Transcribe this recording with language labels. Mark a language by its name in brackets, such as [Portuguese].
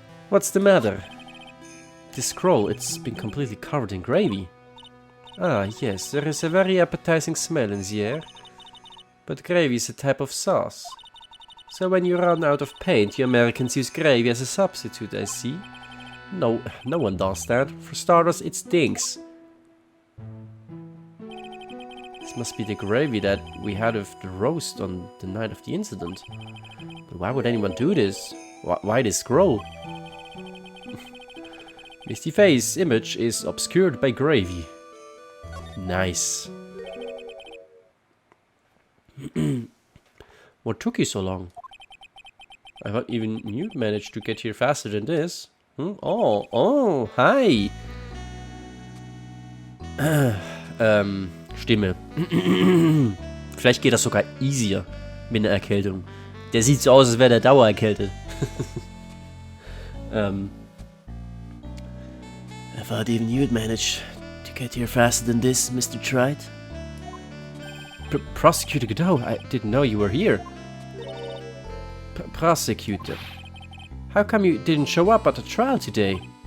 [English] What's the matter? This scroll, it's been completely covered in gravy. Ah, yes, there is a very appetizing smell in the air. But gravy is a type of sauce. So when you run out of paint, you Americans use gravy as a substitute, I see. No one does that. For starters, it stinks. This must be the gravy that we had with the roast on the night of the incident. But why would anyone do this? Why this scroll? Misty face image is obscured by gravy. Nice. What took you so long? I thought even you'd managed to get here faster than this. Oh, hi. [German] Stimme. Vielleicht geht das sogar [English] easier [German] mit einer Erkältung. Der sieht so aus, als wäre der dauererkältet. [English] I thought even you'd manage to get here faster than this, Mr. Wright. Prosecutor Godot, I didn't know you were here. Prosecutor, how come you didn't show up at the trial today?